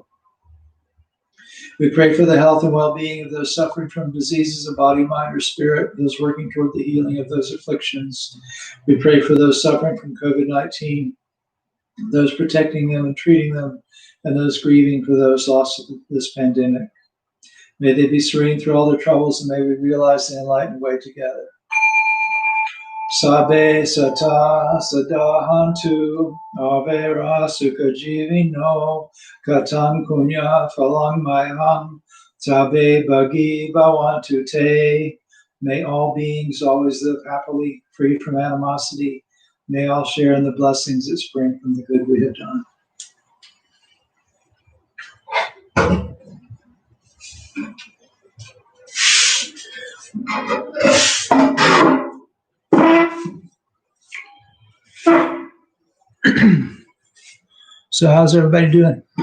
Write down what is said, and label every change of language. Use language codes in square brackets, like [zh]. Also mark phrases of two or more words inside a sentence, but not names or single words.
[en] We pray for the health and well-being of those suffering from diseases of body, mind, or spirit, those working toward the healing of those afflictions. We pray for those suffering from COVID-19, those protecting them and treating them, and those grieving for those lost of this pandemic. May they be serene through all their troubles, and may we realize the enlightened way together. [pi] Sabe sata sadahantu avera sukha jivino katam punya phalang mayam sabe bhagi bhavantu te. [en] May all beings always live happily, free from animosity. May all share in the blessings that spring from the good we have done. So how's everybody doing?